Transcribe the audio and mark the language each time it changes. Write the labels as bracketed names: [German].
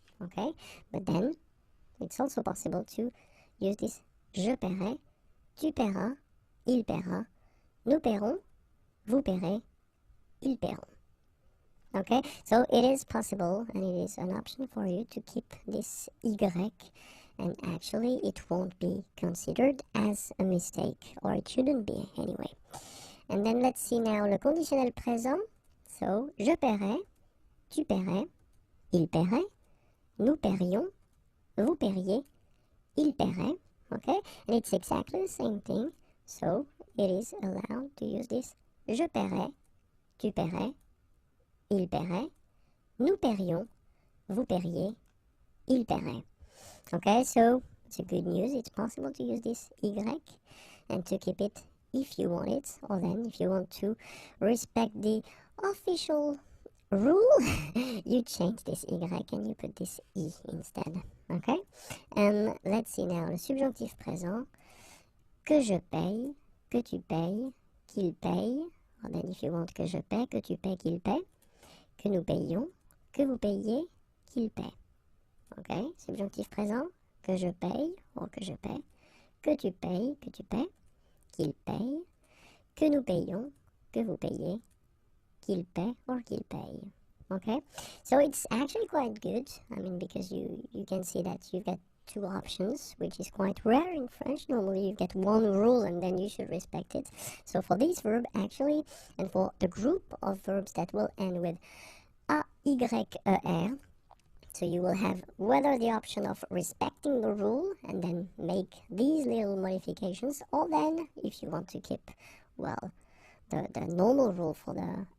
[English] Okay, but then it's also possible to use this [French] je paierai, tu paieras, il paiera, nous paierons, vous paierez, ils paieront. [English] Okay, so it is possible and it is an option for you to keep this Y, and actually it won't be considered as a mistake, or it shouldn't be anyway. And then let's see now [French] le conditionnel présent. So je paierai, tu paierais, il paierait, nous paierions, vous paieriez, il paierait. [English] Okay, and it's exactly the same thing, so it is allowed to use this [French] je paierai, tu paierais, il paierait, [English] nous paierions, vous paieriez, il paierait. Okay, so it's a good news. It's possible to use this Y and to keep it if you want it, or then if you want to respect the official rule, you change this Y and you put this I instead. Okay, and let's see now le subjonctif présent. [French] Que je paye, que tu payes, qu'il paye, [English] or then if you want [French] que je paie, que tu paies, qu'il paie, que nous payons, que vous payiez, qu'il paie. Ok, subjonctif présent, que je paye, ou que je paie, que tu payes, qu'il paye, que nous payons, que vous payez, qu'il paie, or qu'il paye. [English] Okay, so it's actually quite good, I mean, because you can see that you've got two options, which is quite rare in French. Normally you get one rule and then you should respect it. So for this verb actually, and for the group of verbs that will end with A, Y, E, R, so you will have whether the option of respecting the rule and then make these little modifications, or then if you want to keep, well, the normal rule for the